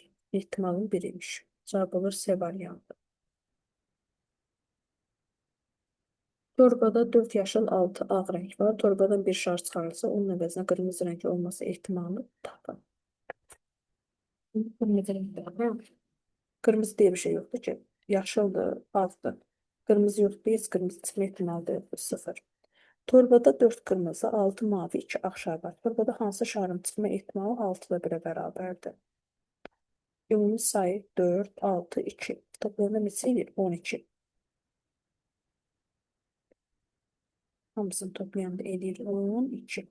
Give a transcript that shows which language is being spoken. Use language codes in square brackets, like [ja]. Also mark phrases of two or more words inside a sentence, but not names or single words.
[az] İhtimalın 1 imiş. Cavab olur C variantı. Torbada 4 yaşıl 6 ağ rəng var. Torbadan bir şar çıxarılsa, onun əvəzinə qırmızı rəngli olması ehtimalını tapın. Qırmızı rəngdə. [tr] Qırmızı diye bir şey yoktu ki. Yaşıldı, azdı. Kırmızı yoktu, [az] heç kırmızı çıxma ehtimalı yoxdur, 0. Torbada 4 kırmızı, 6 mavi, 2 ağ şar var. Torbada hansı şarın çıxma ehtimalı 6 ilə 1-ə bərabərdir? Ümumi sayı 4, 6, 2. Toplayanda neçə edir? 12. Hamısını toplayanda edir 12.